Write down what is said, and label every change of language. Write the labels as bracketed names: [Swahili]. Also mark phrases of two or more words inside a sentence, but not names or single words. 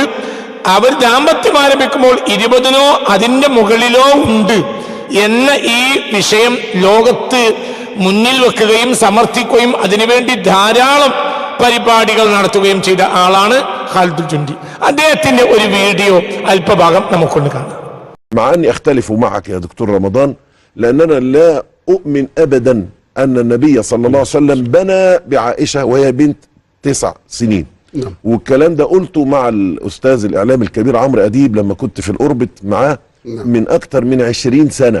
[Malayalam] അവർ ദാമ്പത്യം ആരംഭിക്കുമ്പോൾ 20 അതിന്റെ മുകളിലോ ഉണ്ട് എന്ന ഈ വിഷയം ലോകത്ത് മുന്നിൽ വെക്കുകയും സമർത്ഥിക്കുകയും അതിനുവേണ്ടി ധാരാളം പരിപാടികൾ നടത്തുകയും ചെയ്ത ആളാണ് ഖാലിദുൽ ജുൻദി. അദ്ദേഹത്തിന്റെ ഒരു വീഡിയോ അല്പഭാഗം നമുക്കൊന്ന് കാണാം. [Arabic] مع أني أختلف معك يا دكتور رمضان، لأننا لا أؤمن أبدا أن النبي صلى الله عليه وسلم بنى بعائشة وهي بنت 9 سنين. والكلام ده قلته مع الأستاذ الإعلام الكبير عمرو أديب لما كنت في الأوربت معاه من أكتر من 20 سنة.